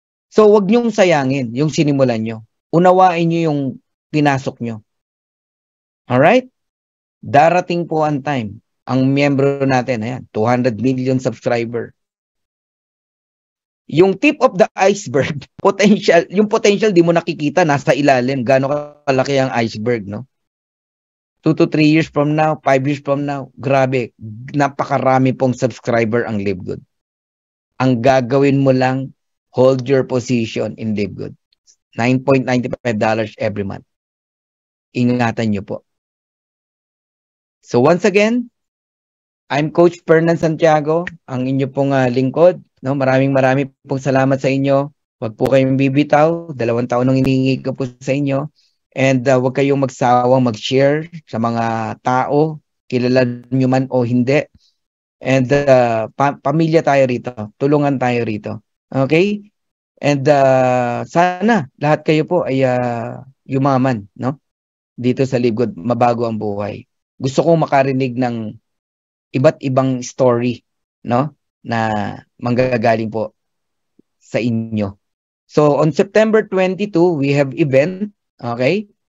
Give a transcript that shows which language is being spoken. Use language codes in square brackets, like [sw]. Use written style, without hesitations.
[tl] So, wag niyong sayangin yung sinimulan nyo. Unawain nyo yung pinasok nyo. Alright? Darating po ang time. Ang miyembro natin, ayan, 200 million subscriber. Yung tip of the iceberg, yung potential di mo nakikita, nasa ilalim. Gano'ng kalaki ang iceberg, no? 2 to 3 years from now, 5 years from now, grabe, napakarami pong subscriber ang Live Good. Ang gagawin mo lang, hold your position in Live Good. $9.95 every month. Ingatan nyo po. [en] So once again, I'm Coach Fernan Santiago, ang inyo pong lingkod. [tl] No, maraming pong salamat sa inyo. Huwag po kayong bibitaw. 2 taon nang hinihingi ko po sa inyo. And huwag kayong magsawang mag-share sa mga tao, kilala nyo man o hindi. And pamilya tayo rito. Tulungan tayo rito. Okay? And sana lahat kayo po ay yumaman, no? Dito sa Live Good, mabago ang buhay. Gusto kong makarinig ng iba't ibang story, no, na manggagaling po sa inyo. [en] So on September 22, we have event, okay?